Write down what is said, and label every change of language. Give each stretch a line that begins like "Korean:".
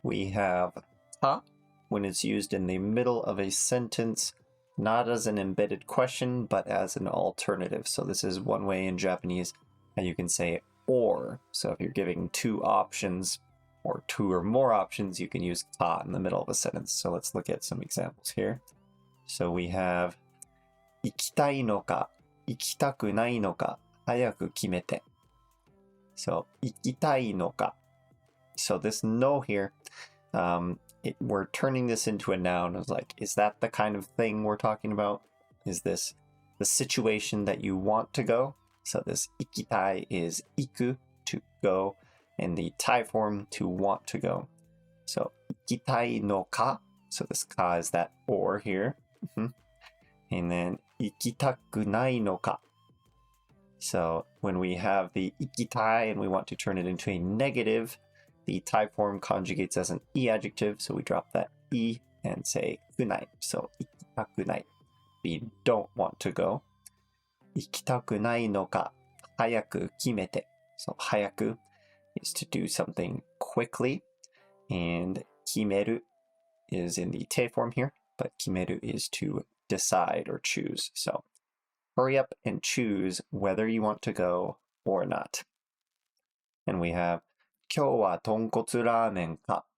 English: We have た when it's used in the middle of a sentence, not as an embedded question, but as an alternative. So this is one way in Japanese how you can say or. So if you're giving two options or two or more options, you can use た in the middle of a sentence. So let's look at some examples here. So we have
Japanese: 行きたいのか、行きたくないのか、早く決めて. So, 行きたいのか.
English: So this no here, we're turning this into a noun. It's like, is that the kind of thing we're talking about? Is this the situation that you want to go? So this 行きたい is 行く, to go, and the たい form to want to go. So
Japanese: 行きたいのか.
English: So this か is that or here.
Japanese: And then 行きたくないのか.
English: So when we have the 行きたい and we want to turn it into a negative, the たい form conjugates as an e adjective, so we drop that e and say くない. So
Japanese: 行きたくない.
English: We don't want to go.
Japanese: 行きたくないのか、早く決めて.
English: So 早く is to do something quickly, and 決める is in the て form here, but 決める is to decide or choose. So hurry up and choose whether you want to go or not. And we have
Japanese: 今日は豚骨ラーメンか